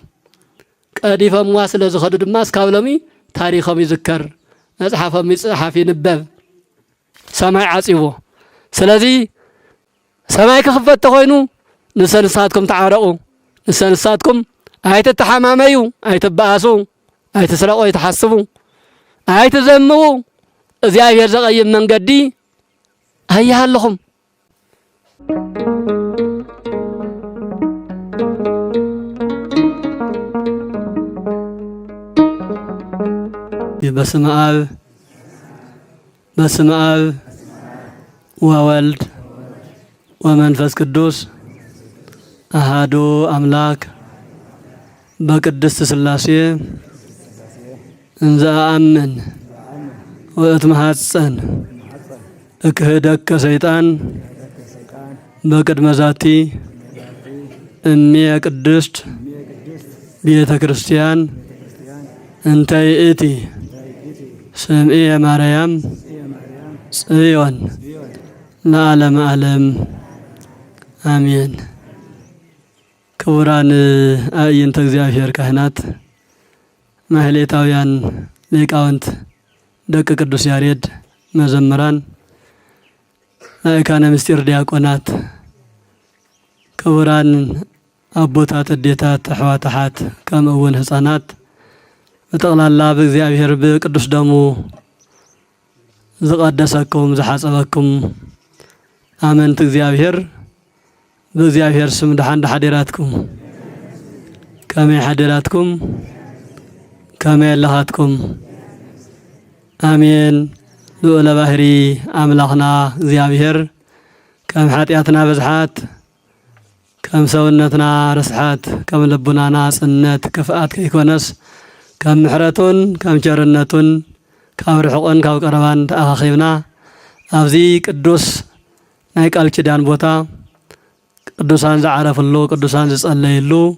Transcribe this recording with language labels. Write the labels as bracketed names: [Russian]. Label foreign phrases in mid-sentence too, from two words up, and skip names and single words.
[Tigrinya] ቀዲፎም ስለ ዝኸዱ ድማ እስካብ ሎሚ ታሪኾም ይዝከር መፅሓፎም ይፅሓፍ ይንበብ ሰማይ ዓፂዎ ስለዚ ሰማይ ክኽፈት ተኾይኑ ንሰንሳትኩም ተዓረቑ ንሰንሳትኩም ኣይትተሓማመዩ ኣይትበኣሱ ኣይትስረቑ ኣይትሓስቡ ኣይትዘምቡ እግዚአብሔር ዘቀይም መንገዲ አያለሁም [Geez] በስመ አብ ወወልድ ወመንፈስ ቅዱስ አሃዱ አምላክ በቅድስት ሥላሴ እንዘ አምን ወእትመሐፀን እክህደከ ሰይጣን በቅድመ ዛቲ እምየ ቅድስት ቤተ ክርስቲያን እንተ ይእቲ ስምዕየ ማርያም ጽዮን ለዓለመ ዓለም አሜን። [Tigrinya] ክቡራን አዕይንተ እግዚአብሔር ካህናት፣ ማህሌታውያን ሊቃውንት፣ ደቀ ቅዱስ ያሬድ መዘምራን፣ አእካነ ምስጢር ዲያቆናት፣ ክቡራን አቦታት፣ እዴታት፣ አሕዋታሓት ከምኡውን ህፃናት በጠቅላላ በእግዚአብሔር በቅዱስ ደሙ ዝቀደሰኩም ዝሓፀበኩም አመንት እግዚአብሔር በእግዚአብሔር ስም ደሓን ሓደራትኩም ከመይ ሓደራትኩም ከመይ ኣለኻትኩም አሜን። ልዑለ ባህሪ አምላኽና እግዚአብሔር ከም ኃጢአትና በዝሓት ከም ሰውነትና ርስሓት ከም ልቡናና ጽነት ክፍኣት ከይኮነስ ከም ምሕረቱን ከም ቸርነቱን ካብ ርሑቕን ካብ ቀረባን ተኣኻኺብና ኣብዚ ቅዱስ ናይ ቃል ኪዳን ቦታ ቅዱሳን ዝዓረፍሉ ቅዱሳን ዝጸለይሉ